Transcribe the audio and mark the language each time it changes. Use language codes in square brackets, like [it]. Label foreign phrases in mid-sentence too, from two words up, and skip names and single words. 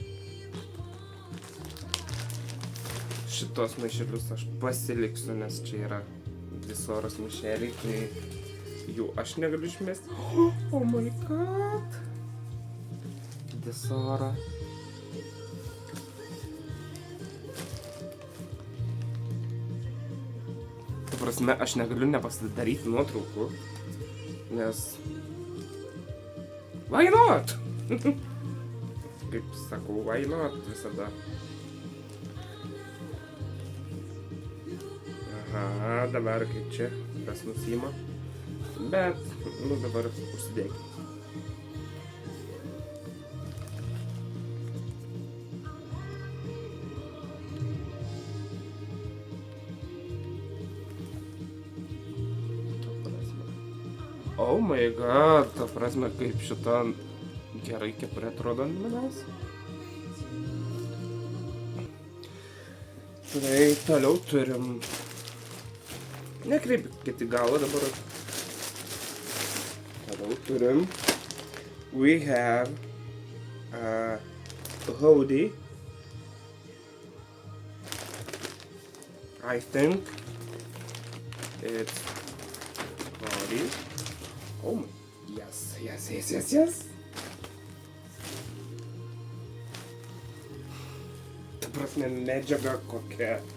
[lt] Šitos maišelius aš pasiliksiu, nes čia yra Disoros maišeliai, tai jų aš negaliu išmesti. [en] Oh my god! Disora. [lt] Ta prasme, aš negaliu nepasidaryti nuotraukų. Nes... [en] Why not? [lt] Kaip sakau, [en] why not [lt] visada. Aha, dabar kaip čia, kas nusima. Bet, nu dabar užsidėkime. [en] Oh my god, [lt] ta prasme, kaip šita gerai kepurė atrodo ant manęs. Tai toliau turim... Nekreipkite galvą dabar. Toliau turim... [en] We have... a hoodie. I think... It's... hoodie. Oh my, yes. [lt] Ta prasme, medžiaga kokia.